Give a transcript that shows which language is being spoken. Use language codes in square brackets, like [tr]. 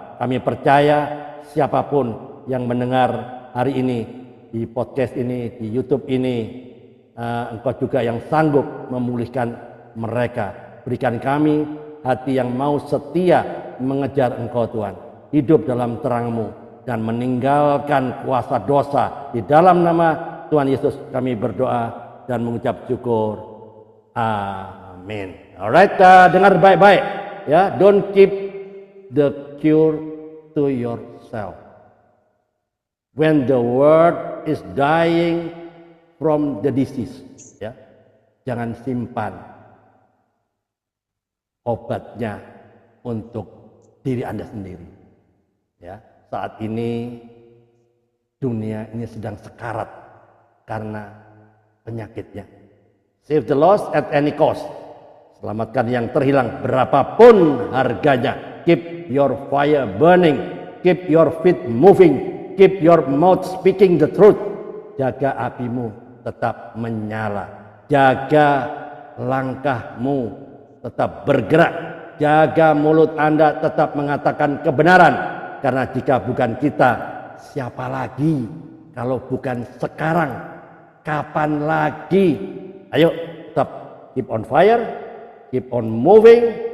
[id] Kami percaya siapapun yang mendengar hari ini di podcast ini, di YouTube ini, Engkau juga yang sanggup memulihkan mereka. Berikan kami hati yang mau setia mengejar Engkau, Tuhan, hidup dalam terang-Mu dan meninggalkan kuasa dosa. Di dalam nama Tuhan Yesus kami berdoa dan mengucap syukur. Amin. Alright, dengar baik-baik, ya. [en] Don't keep the cure to yourself. When the world is dying from the disease, [id] ya, jangan simpan obatnya untuk diri Anda sendiri. Ya, saat ini dunia ini sedang sekarat karena penyakitnya. [en] Save the lost at any cost. [id] Selamatkan yang terhilang berapapun harganya. [en] Keep your fire burning. Keep your feet moving. Keep your mouth speaking the truth. [id] Jaga apimu tetap menyala. Jaga langkahmu tetap bergerak. Jaga mulut Anda tetap mengatakan kebenaran. Karena jika bukan kita, siapa lagi? Kalau bukan sekarang, kapan lagi? Ayo tetap [en] keep on fire, keep on moving.